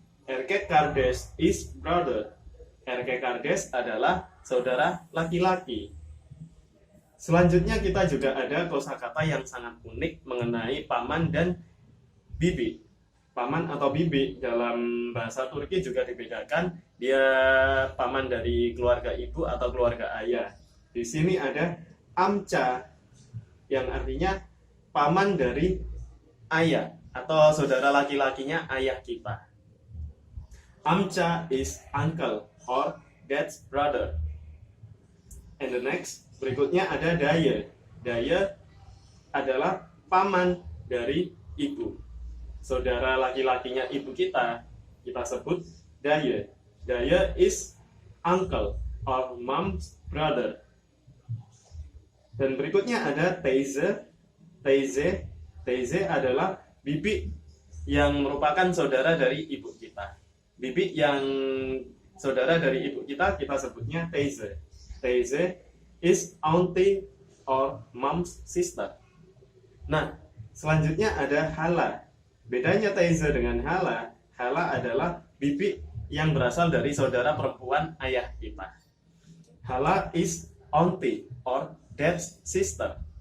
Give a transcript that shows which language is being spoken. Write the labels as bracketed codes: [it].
[en] Erkek Kardesh is brother. [id] Erkek Kardesh adalah saudara laki-laki. Selanjutnya kita juga ada kosakata yang sangat unik mengenai paman dan bibi. Paman atau bibi dalam bahasa Turki juga dibedakan. Dia paman dari keluarga ibu atau keluarga ayah. Di sini ada amca yang artinya paman dari ayah atau saudara laki-lakinya ayah kita. [en] Amca is uncle or dad's brother. And the next, [id] berikutnya ada daya. Daya adalah paman dari ibu. Saudara laki-lakinya ibu kita sebut daya. [en] Daya is uncle or mom's brother. [id] Dan berikutnya ada teyze. Teyze adalah bibi yang merupakan saudara dari ibu kita. Bibi yang saudara dari ibu kita sebutnya teyze. [en] Teyze is auntie or mom's sister. [id] Nah, selanjutnya ada hala. Bedanya teyze dengan hala. Hala adalah bibi yang berasal dari saudara perempuan ayah kita. [en] Hala is auntie or dad's sister.